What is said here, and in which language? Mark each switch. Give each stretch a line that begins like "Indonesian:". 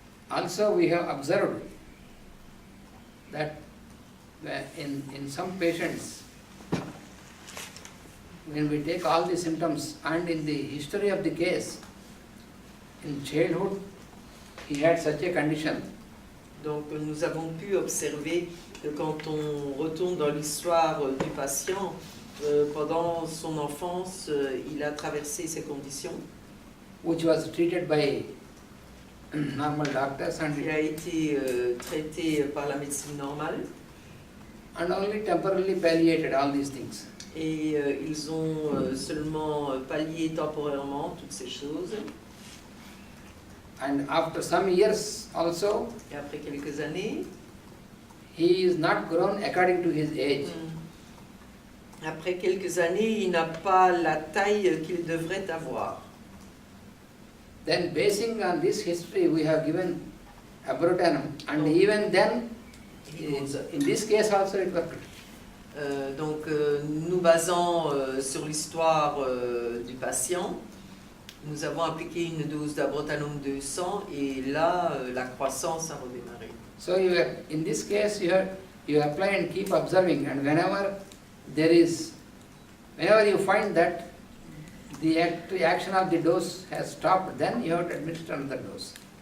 English: Also, we have observed that in some patients, when we take all the symptoms and in the history of the case, in childhood, he had such a condition.
French: Donc nous avons pu observer que quand on retourne dans l'histoire du patient, pendant son enfance, il a traversé ces conditions.
English: Which was treated by normal doctors and
French: Il a été traité par la médecine normale.
English: And only temporarily palliated all these things.
French: Et ils ont seulement pallié temporairement toutes ces choses.
English: And after some years also,
French: Et après quelques années,
English: he is not grown according to his age.
French: Après quelques années, il n'a pas la taille qu'il devrait avoir.
English: Then basing on this history, we have given abrotanum, and even then, in this case also it worked.
French: Donc nous basant sur l'histoire du patient, nous avons appliqué une dose d'abrotanum 200 et là la croissance a redémarré.
English: So in this case you apply and keep observing, and whenever you find that the action of the dose has stopped, then you have to administer another dose.